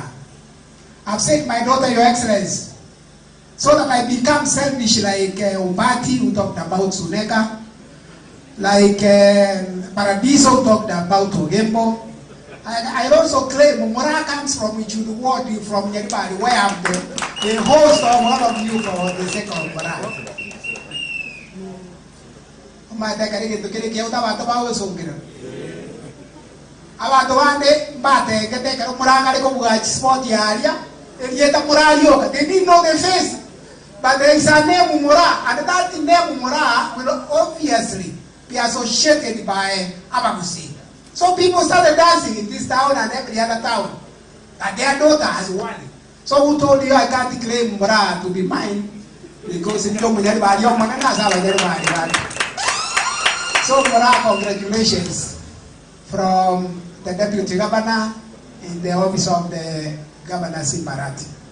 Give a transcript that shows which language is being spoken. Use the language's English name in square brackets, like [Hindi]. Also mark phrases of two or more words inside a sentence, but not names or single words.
[English] I've said my daughter, Your Excellency, so that I become selfish like Umbati who talked about Suneka, like Paradiso talked about Ogembo. I also claim Mora comes from Ichudu Ward, from Nyeribari, where I'm the host of all of you for the sake of Mora. [Gusii] Abantu bande bate keteka Muranga liko buga sport area elieta Murayoka. [English] They didn't know the face, but there is a name Mura, and that name Mura will obviously be associated by Abagusi. So people started dancing in this town and every other town, and their daughter has won. So who told you I can't claim Mura to be mine because in young So Mura, congratulations from the Deputy Governor in the office of the Governor Simba Arati.